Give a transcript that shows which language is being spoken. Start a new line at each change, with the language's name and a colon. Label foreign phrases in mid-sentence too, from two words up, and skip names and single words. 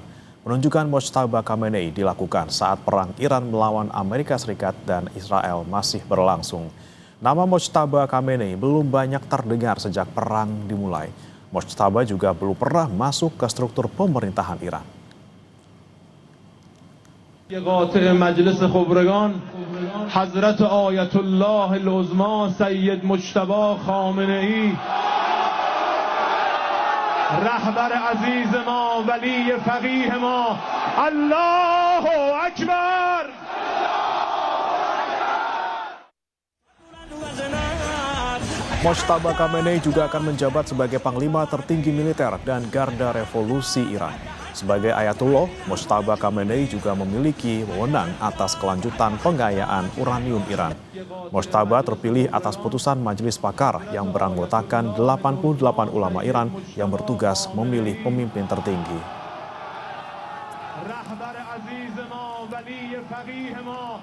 Indonesian: Penunjukan Mojtaba Khamenei dilakukan saat perang Iran melawan Amerika Serikat dan Israel masih berlangsung. Nama Mojtaba Khamenei belum banyak terdengar sejak perang dimulai. Mojtaba juga belum pernah masuk ke struktur pemerintahan Iran.
Persian: قاطع مجلس خبرگان حضرت آیت الله العظما سید مجتبی خامنه‌ای رهبر عزیز ما ولی فقیه ما
Arabic: الله اکبر.
Indonesian: Mojtaba Khamenei juga akan menjabat sebagai panglima tertinggi militer dan garda revolusi Iran. Sebagai Ayatullah, Mojtaba Khamenei juga memiliki wewenang atas kelanjutan pengayaan uranium Iran. Mojtaba terpilih atas putusan Majelis Pakar yang beranggotakan 88 ulama Iran yang bertugas memilih pemimpin tertinggi.